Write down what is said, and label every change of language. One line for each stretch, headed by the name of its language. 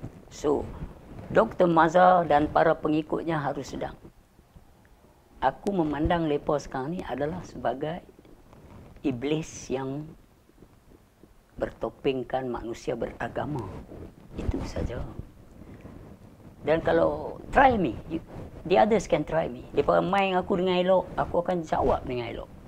Malay: So, Dr. Mazhar dan para pengikutnya harus sedang. Aku memandang mereka sekarang ni adalah sebagai iblis yang bertopengkan manusia beragama. Itu saja. Dan kalau
English: try me, the others can try me.
Malay: Mereka main aku dengan elok, aku akan jawab dengan elok.